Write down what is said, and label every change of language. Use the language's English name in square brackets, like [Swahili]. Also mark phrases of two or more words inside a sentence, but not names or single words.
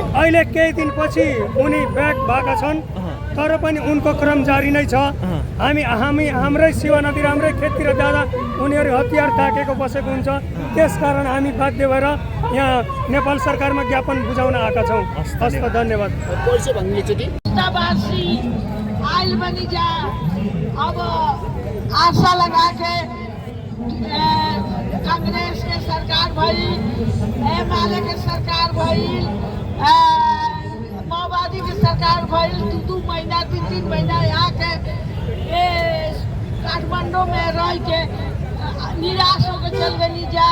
[Nepali] अहिले केही दिनपछि उनी ब्याक भएका छन्, तर पनि उनको क्रम जारी नै छ। हाम्रै शिवा नदी हाम्रै खेततिर जाँदा उनीहरू हतियार ताकेको बसेको हुन्छ। त्यसकारण हामी बाध्य भएर यहाँ नेपाल सरकारमा ज्ञापन बुझाउन आएका छौँ। हस् त, धन्यवाद। [Bhojpuri] आइल बनी जा अब आशा लगा के कांग्रेस के सरकार भई, एमएलए के सरकार भई, माओवादी के सरकार भई, 2 महीना 3 महीना यहाँ के काठमांडू में रह के निराश होकर चल गई जा।